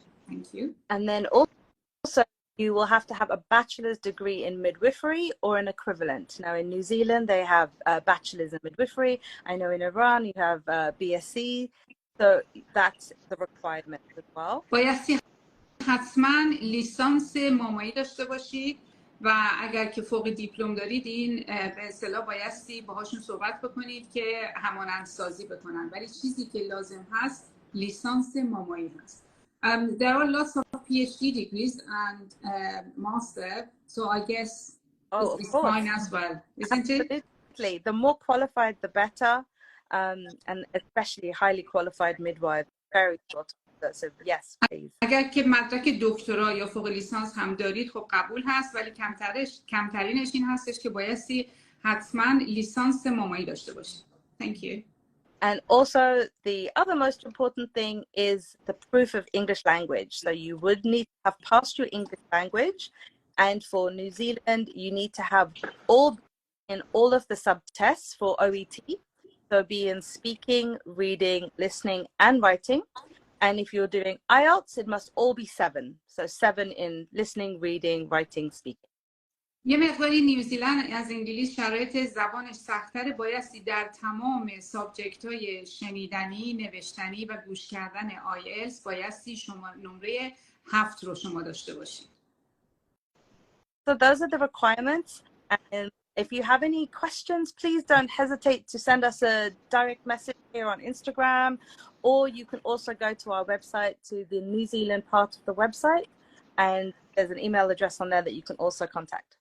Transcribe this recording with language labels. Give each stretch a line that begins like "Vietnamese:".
English: Thank you. And then also you will have to have a bachelor's degree in midwifery or an equivalent. Now in New Zealand they have a bachelor's in midwifery. I know in Iran you have a BSc. So that's the requirement as well.
Persian: بایستی حتما لیسانس مامایی داشته باشید و اگر که فوق دیپلم دارید این به اصطلاح بایستی باهاشون صحبت بکنید که همانندسازی بکنن ولی چیزی که لازم هست لیسانس مامایی هست.
English: There are lots of PhD degrees and master, so I guess it's fine as well, isn't it? Absolutely. The more qualified, the better, and especially highly qualified midwives. Very short. So yes, please.
Persian: اگر که مدرک دکترا یا فوق لیسانس هم دارید خب قبول هست ولی کمترینش این هستش که بایستی حتما لیسانس مامایی داشته باشید.
English: Thank you. And also the other most important thing is the proof of English language. So you would need to have passed your English language, and for New Zealand you need to have all of the sub-tests for OET. So be in speaking, reading, listening and writing. And if you're doing IELTS, it must all be 7. So 7 in listening, reading, writing, speaking.
Persian: یه مقداری نیوزیلند از انگلیس شرایط زبانش سخت‌تره بایستی در تمام سابجکت‌های شنیدنی، نوشتنی و گوش کردن IELTS بایستی شما نمره 7 رو شما داشته باشید.
English: So those are the requirements. And if you have any questions, please don't hesitate to send us a direct message here on Instagram, or you can also go to our website, to the New Zealand part of the website, and there's an email address on there that you can also contact.